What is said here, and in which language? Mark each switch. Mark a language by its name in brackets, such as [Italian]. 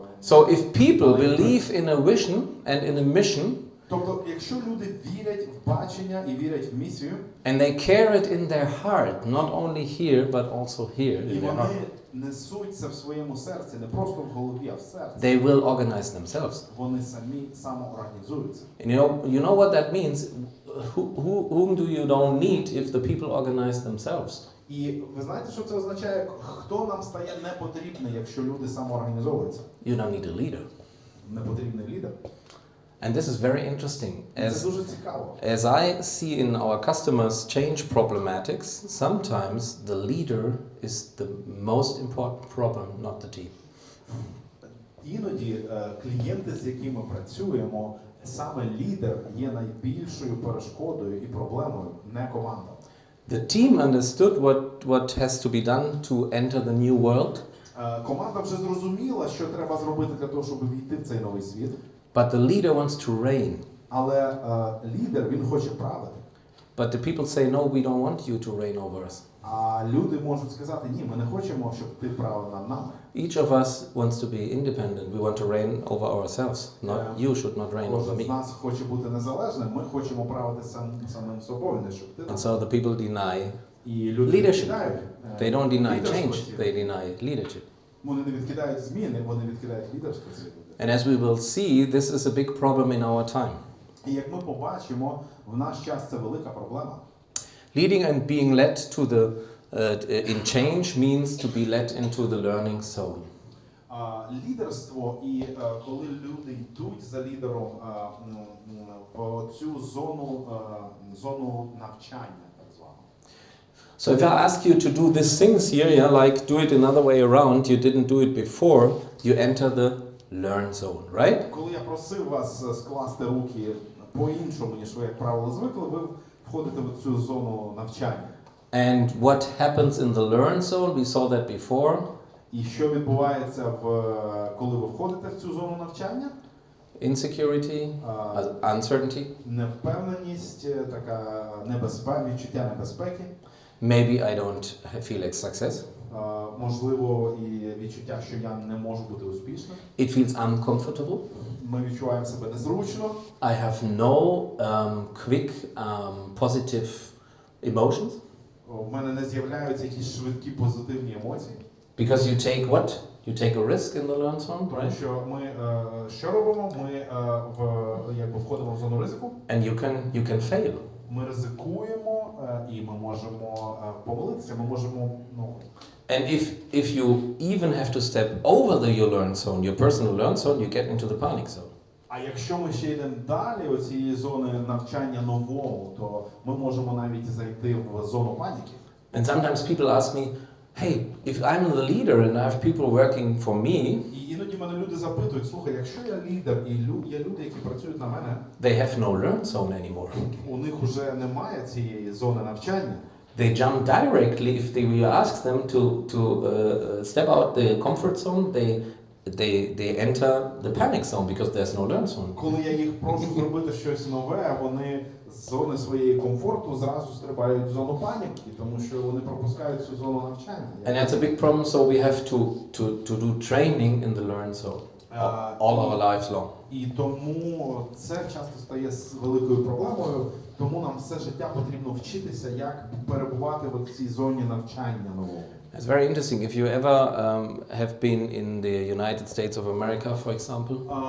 [English] So if people believe in a vision and in a mission, [Ukrainian] тобто, якщо люди вірять в бачення і вірять в місію, [English] and they carry it in their heart, not only here but also here [Ukrainian] і [English] in their heart, [Ukrainian] вони несуть це в своєму серці, не просто в голові, а в серці, [English] they will organize themselves. [Ukrainian] вони самоорганізуються. [English] And you know what that means? Whom do you don't need if the people organize themselves? [Ukrainian] І ви знаєте, що це означає? Хто нам стає не потрібний, якщо люди самоорганізовуються? [English] You don't need a leader. [Ukrainian] Не потрібний лідер. [English] And this is very interesting. [Ukrainian] Це дуже цікаво. [English] As I see in our customers change problematics, sometimes the leader is the most important problem, not the team. [Ukrainian] Іноді клієнти, з якими працюємо, саме лідер є найбільшою перешкодою і проблемою, не команда. [English] The team understood what has to be done to enter the new world. [Ukrainian] Команда вже зрозуміла, що треба зробити для того, щоб війти в цей новий світ. [English] But the leader wants to reign. [Ukrainian] Але лідер, він хоче правити. [English] But the people say, no, we don't want you to reign over us. [Ukrainian] А люди можуть сказати, ні, ми не хочемо, щоб ти правив над нами. [English] Each of us wants to be independent. We want to reign over ourselves. You should not reign over [Ukrainian] Кожен з нас хоче бути незалежним, ми хочемо правити самим собою, не щоб ти. [English] And so the people deny [Ukrainian] І люди [English] leadership. [Ukrainian] відкидають. [English] They don't deny [Ukrainian] лідерство [English] change, [Ukrainian] ці. [English] they deny leadership. [Ukrainian] Вони не відкидають зміни, вони відкидають лідерство ці люди. [English] And as we will see, this is a big problem in our time. [Ukrainian] І як ми побачимо, в наш час це велика проблема. [English] Leading and being led to the in change means to be led into the learning zone. [Ukrainian] Лідерство і коли люди йдуть за лідером в цю зону навчання, так звану. [English] So if I ask you to do these things here, like do it another way around, you didn't do it before, you enter the learn zone, right? [Ukrainian] Коли я просив вас скласти руки по-іншому, ніж ви, як правило, звикли, ви входите в цю зону навчання. [English] And what happens in the learn zone, we saw that before. [Ukrainian] І що відбувається, коли ви входите в цю зону навчання? [English] Insecurity, uncertainty. [Ukrainian] Невпевненість, така відчуття небезпеки. [English] Maybe I don't feel like success. [Ukrainian] Можливо, і відчуття, що я не можу бути успішним. [English] It feels uncomfortable. [Ukrainian] Ми відчуваємо себе незручно. [English] I have no quick positive emotions. [Ukrainian] У мене не з'являються якісь швидкі позитивні емоції. [English] Because you take what? You take a risk in the learn zone, [Ukrainian] Тому [English] right? [Ukrainian] що ми що робимо? Ми входимо в зону ризику. [English] And you can fail. [Ukrainian] Ми ризикуємо і ми можемо помилитися. Ми можемо [English] And if you even have to step over your learn zone, your personal learn zone, you get into the panic zone. [Ukrainian] А якщо ми ще йдемо далі оцієї зони навчання новому, то ми можемо навіть зайти в зону паніки. [English] And sometimes people ask me, hey, if I'm the leader and I have people working for me, [Ukrainian] І іноді мене люди запитують, слухай, якщо я лідер і є люди, які працюють на мене, [English] they have no learn zone anymore. [Ukrainian] у них уже немає цієї зони навчання. [English] They jump directly if we ask them to step out the comfort zone. They enter the panic zone because there's no learn zone. [Ukrainian] Коли я їх прошу зробити щось нове, вони з зони своєї комфорту зразу стрибають в зону паніки, тому що вони пропускають цю зону навчання. [English] And that's a big problem, so we have to do training in the learn zone all our lives long. [Ukrainian] І тому це часто стає великою проблемою, тому нам все життя потрібно вчитися, як перебувати в цій зоні навчання нового. [English] It's very interesting. If you ever have been in the United States of America, for example,